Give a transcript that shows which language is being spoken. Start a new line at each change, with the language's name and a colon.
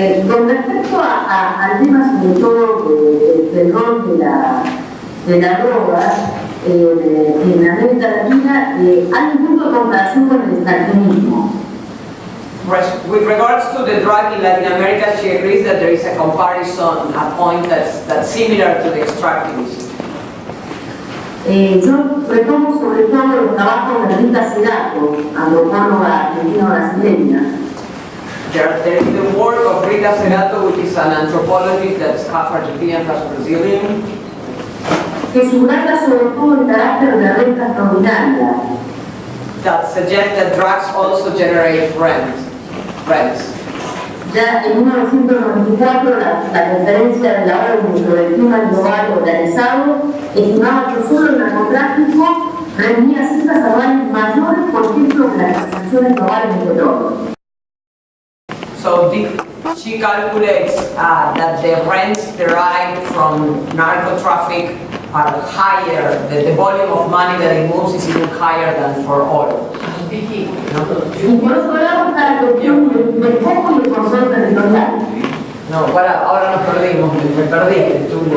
Spanish: Con respecto al tema sobre todo del rol de la droga en América Latina, hay un punto de comparación con el extractivismo.
English: With regards to the drug in Latin America, she agrees that there is a comparison, a point that's similar to the extractivism.
Spanish: Yo retomo sobre todo los trabajos de Rita Segato, antropóloga argentina-brasileña.
English: There is the work of Rita Segato, which is an anthropologist that's half Argentinian, half Brazilian,
Spanish: que subraya sobre todo el carácter de renta extraordinaria.
English: that suggests that drugs also generate rents.
Spanish: Ya en 1994, la conferencia de la ONU sobre el clima global organizado estimaba que solo el narcotráfico reunía cifras anuales mayores por 10 transacciones globales de petróleo.
English: So she calculates that the rents derived from narco traffic are higher, the volume of money that it moves is even higher than for oil.
Spanish: Y por otro lado está la cuestión del foco y el control territorial. No, ahora nos perdimos, me perdí.